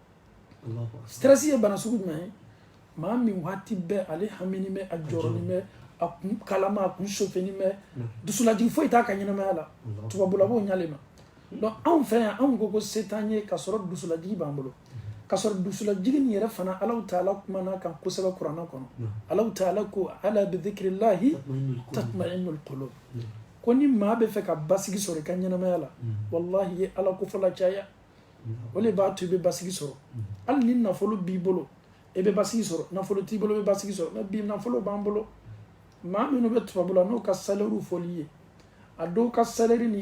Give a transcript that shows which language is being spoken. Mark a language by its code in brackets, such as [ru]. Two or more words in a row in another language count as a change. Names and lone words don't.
[bm] ye bana sugu jumɛn ye maa min waati bɛɛ ale hamini bɛ a jɔrɔnin bɛ a kun kalama a kun sofɛni mɛ dusulajigi foyi t'a ka ɲɛnamaya la tubabula b'o ɲale ma donc anw fɛ yan anw ko se t'an ye ka sɔrɔ dusulajigi b'an bolo ka sɔrɔ dusulajigi nin yɛrɛ fana Alahu Taala kumana kan kosɛbɛ kuranɛ kɔnɔ Alahu Taala ko ala bi [ar] ذكر الله تطمئن القلوب [bm] ko ni maa bɛ fɛ ka basigi sɔrɔ i ka ɲɛnamaya la wallahi ye ala ko fɔla caya o de b'a to i bɛ basigi sɔrɔ hali ni nafolo b'i bolo i bɛ basigi sɔrɔ nafolo t'i bolo i bɛ basigi sɔrɔ mais bi nafolo b'an bolo maa minnu bɛ tubabula n'o ka salaire fɔli ye a dɔw ka salaire ni